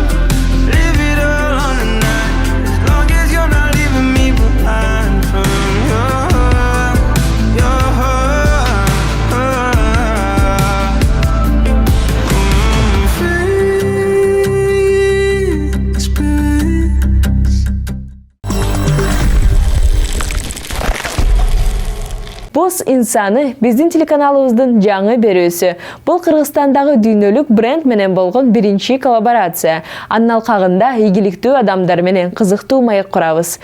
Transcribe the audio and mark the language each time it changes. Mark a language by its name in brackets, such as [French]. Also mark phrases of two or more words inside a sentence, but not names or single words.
[English] Live it all on the night, as long as you're not leaving me behind from your heart. Free spirits. [Kyrgyz] Бос инсаны биздин телеканалыбыздын жаңы берүүсү. Бул Кыргызстандагы дүйнөлүк бренд менен болгон биринчи коллаборация. Анын алкагында ийгиликтүү адамдар менен кызыктуу маек курабыз.